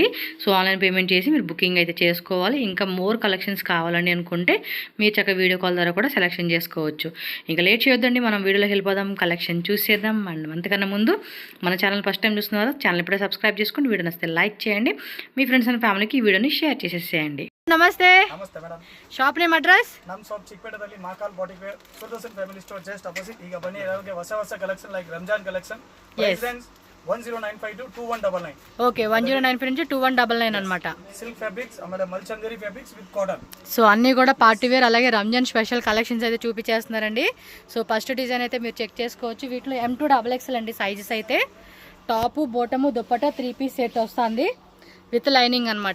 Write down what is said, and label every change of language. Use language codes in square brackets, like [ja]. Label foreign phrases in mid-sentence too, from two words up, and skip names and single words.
[te] సో [en] online payment [te] చేసి మీరు బుకింగ్ అయితే చేసుకోవాలి. ఇంకా [en] more collections [te] కావాలండి అనుకుంటే మీరు చక్కగా [en] video call [te] ద్వారా కూడా సెలెక్షన్ చేసుకోవచ్చు. ఇంకా లేట్ చేయొద్దండి, మనం వీడియోలోకి వెళ్ళిపోదాం, కలెక్షన్ చూసేద్దాం. అండ్ అంతకన్నా ముందు మన ఛానల్ [en] first time [te] చూస్తున్నారు, ఛానల్ ఇప్పుడే సబ్స్క్రైబ్ చేసుకుని వీడియో నచ్చితే లైక్ చేయండి. మీ [en] friends and familyకి [te] ఈ వీడియోని షేర్ చేసేసేయండి. నమస్తే. [kn] ನಮಸ್ತೆ ಮೇಡಮ್. [en] shop name address? [kn] ನಮ್ಮ ಶಾಪ್ ಚಿಕ್ಕಪೇಟೆದಲ್ಲಿ ಮಹಾಕಾಲ್ ಬಾಟಿಕ್ ವೇರ್ 2000 ಫ್ಯಾಮಿಲಿ ಸ್ಟೋರ್ [en] just opposite. [kn] ಈಗ ಬನ್ನಿ ಎಲ್ಲರಿಗೆ ಹೊಸ [en] collection like Ramzan collection. price range 10952 to 2199. [te] ఓకే, 109 నుంచి 2199 అన్నమాట. [en] silk fabrics ಆಮೇಲೆ mul chanderi fabrics with cotton. [te] సో అన్నీ కూడా [en] party wear [te] అలాగే రంజాన్ [en] special collections [te] అయితే చూపించేస్తున్నారండి. [en] so first design [te] అయితే మీరు చెక్ చేసుకోవచ్చు. వీటిలో M2 XXL అండి సైజెస్ అయితే. [en] top bottom dupatta 3-piece set వస్తుంది with lining అనమాట.